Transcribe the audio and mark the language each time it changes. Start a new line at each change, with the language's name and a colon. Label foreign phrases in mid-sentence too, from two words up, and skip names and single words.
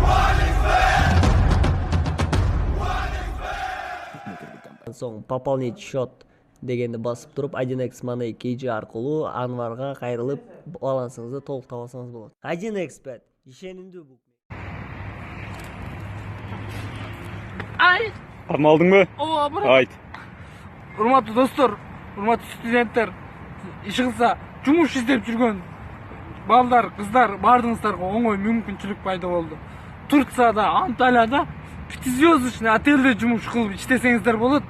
Kazakh: Соң
Russian: пополнить счет
Kazakh: дегенді басып тұрып 1x Money KG арқылы Анварға қайрылып балансыңызды толық табасаңыз болады. 1x Bet ишенимді букмекер. Ай! Алмадың ба?
Kyrgyz: Ооба, брат. Айт. Урматтуу достор, урматтуу студенттер, ишигилса жумуш издеп жүргөн балдар, кыздар бардыңыздарга оңой мүмкүнчүлүк пайда болду. Турцияда, Анталияда пятизвездочный отельде жумуш кылып иштесеңиздер болот.